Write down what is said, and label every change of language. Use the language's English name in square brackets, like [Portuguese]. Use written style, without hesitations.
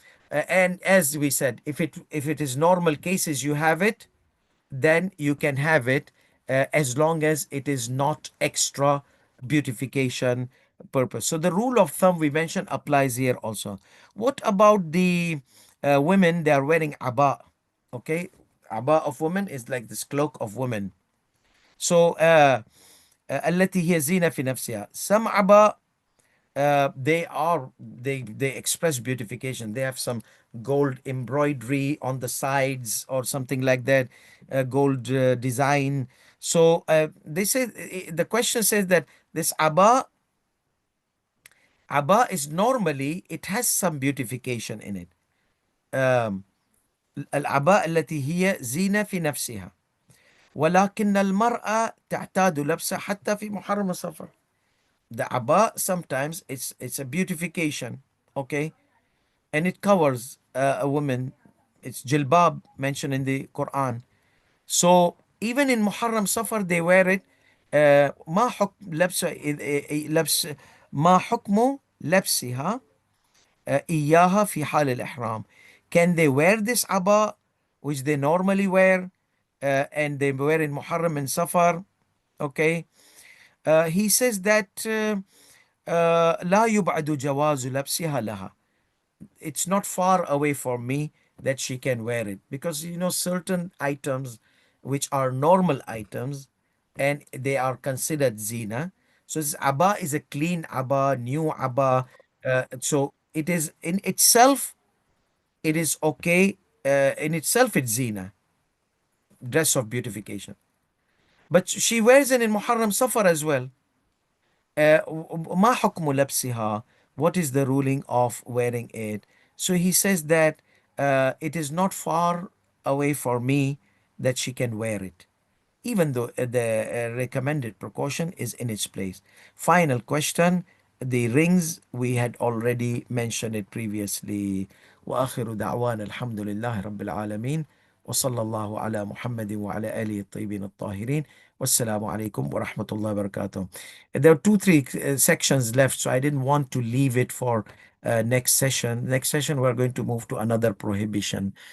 [English] And as we said, if it is normal cases, you have it, then you can have it as long as it is not extra beautification purpose. So the rule of thumb we mentioned applies here also. What about the women? They are wearing abba. Okay, abba of women is like this cloak of women. [Arabic] So التي هي زينة في نفسها. [English] Some abba they express beautification. They have some gold embroidery on the sides or something like that, gold design. So they say the question says that this abba is normally it has some beautification in it. [Arabic] um, العباء التي هي زينة في نفسها ولكن المرأة تعتاد لبسها حتى في محرم السفر. [English] The abba sometimes it's a beautification, okay, and it covers a woman. It's jilbab mentioned in the Quran. So even in Muharram Safar they wear it. [Arabic] ما حكم لبس لبس ما حكم لبسها إياها في حال الإحرام. [English] Can they wear this abba which they normally wear and they wear in Muharram and Safar? Okay. He says that [Arabic] لا يبعد جواز لبسها لها. [English] It's not far away from me that she can wear it, because certain items which are normal items and they are considered zina. So this abba is a clean abba, new abba. So it is in itself, it is okay. In itself, it's zina, dress of beautification. But she wears it in Muharram Safar as well. [Arabic] ما حكم لبسها? [English] What is the ruling of wearing it? So he says that it is not far away for me that she can wear it, even though the recommended precaution is in its place. Final question. The rings, we had already mentioned it previously. [Arabic] وآخر دعوانا الحمد لله رب العالمين وصلى الله على محمد وعلى آله الطيبين الطاهرين والسلام عليكم ورحمة الله وبركاته. [English] There are two, three sections left, so I didn't want to leave it for next session. Next session, we're going to move to another prohibition.